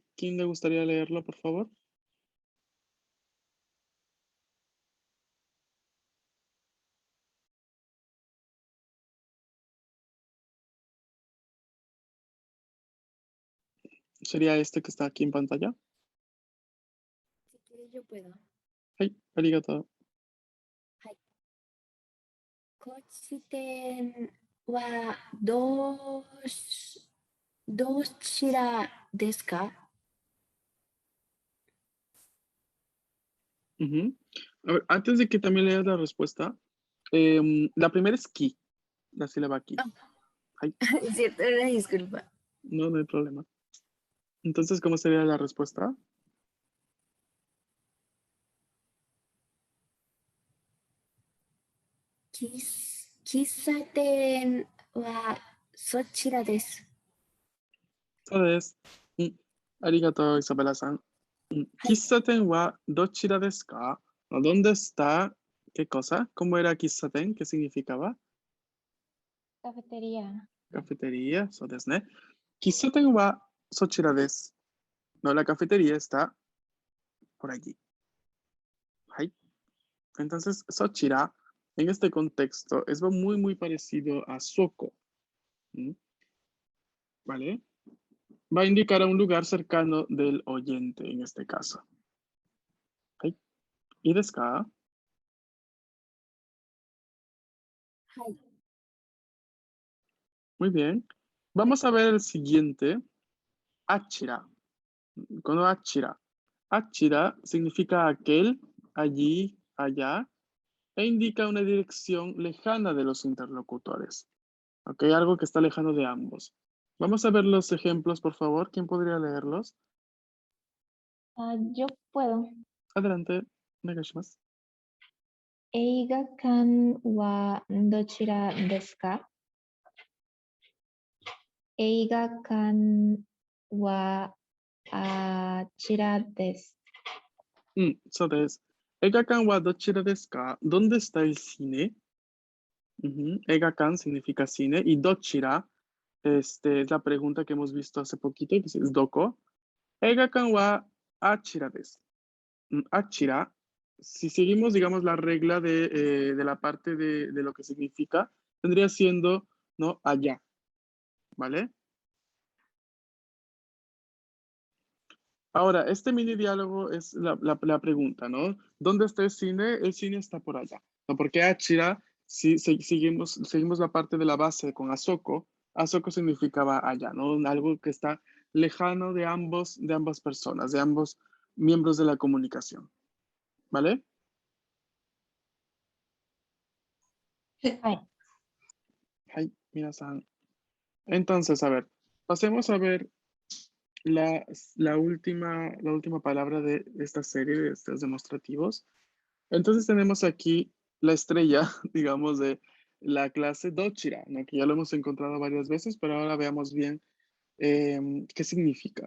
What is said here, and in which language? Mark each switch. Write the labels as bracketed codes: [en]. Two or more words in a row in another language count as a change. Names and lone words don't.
[es] ¿Quién le gustaría leerlo, por favor? ¿Sería este que está aquí en pantalla? Si quieres, yo puedo. Hey, arigato. [ja] 高知店はどちらですか？ [es] Ujú. A ver, antes de que también leas la respuesta, la primera es ki, la sílaba ki. Ay, Es cierto, una disculpa. no hay problema. Entonces, ¿cómo sería la respuesta? [ja] 喫茶店はそちらです。そうです。ありがとう、Isabela-san. はい。喫茶店はどちらですか? [es] ¿Dónde está? ¿Qué cosa? ¿Cómo era kissaten? ¿Qué significaba? Cafetería. Cafetería, [ja] そうですね。喫茶店はそちらです。 [es] No, la cafetería está por allí. Ahí. Entonces, sochira, en este contexto, es muy, muy parecido a soko. ¿Vale? Va a indicar a un lugar cercano del oyente, en este caso. Ahí. ¿Y [ja] ですか? [es] はい。 Muy bien. Vamos a ver el siguiente. Achira. Con achira. Achira significa aquel, allí, allá, e indica una dirección lejana de los interlocutores. ¿Ok? Algo que está lejano de ambos. Vamos a ver los ejemplos, por favor. ¿Quién podría leerlos? Yo puedo. Adelante, onegaishimasu. [ja] 映画館はどちらですか？映画館はあちらです。そうです。映画館はどちらですか? [es] ¿Dónde está el cine? Eigakan significa cine y dochira es la pregunta que hemos visto hace poquito, que es doko. [ja] 映画館はあちらです. [es] Achira, si seguimos, digamos, la regla de la parte de lo que significa, tendría siendo, ¿no? Allá, ¿vale? Ahora, este mini diálogo es la pregunta, ¿no? ¿Dónde está el cine? El cine está por allá. ¿No? Porque Achira, si seguimos la parte de la base con Asoko, Asoko significaba allá, ¿no? Algo que está lejano de ambas personas, de ambos miembros de la comunicación. ¿Vale? はい。 Ay, minasan. Entonces, a ver, pasemos a ver la última palabra de esta serie de estos demostrativos. Entonces tenemos aquí la estrella, digamos, de la clase Dochira, ¿no? Que ya lo hemos encontrado varias veces, pero ahora veamos bien qué significa.